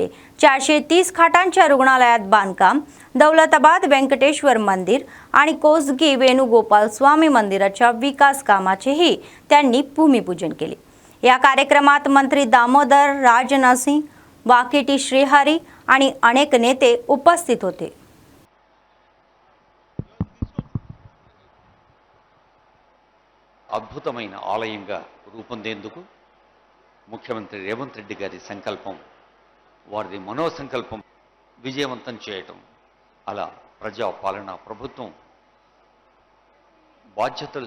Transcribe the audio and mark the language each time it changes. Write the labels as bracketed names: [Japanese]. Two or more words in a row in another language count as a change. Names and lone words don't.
[Marathi] 430 खाटांच्या रुग्णालयात बांधकाम, दौलताबाद वेंकटेश्वर मंदिर आणि कोसगी वेणुगोपाल स्वामी मंदिराच्या विकास कामाचेही त्यांनी भूमिपूजन केले। या कार्यक्रमात मंत्री दामोदर राजनसिंह, वाकिटी श्रीहरी आणि अनेक नेते उपस्थित होते। [Telugu] అద్భుతమైన ఆలయంగా రూపొందేందుకు ముఖ్యమంత్రి రేవంత్ రెడ్డి గారి సంకల్పం, వారి మనోసంకల్పం విజయవంతం చేయటం, అలా ప్రజా పాలన ప్రభుత్వం బాధ్యతలు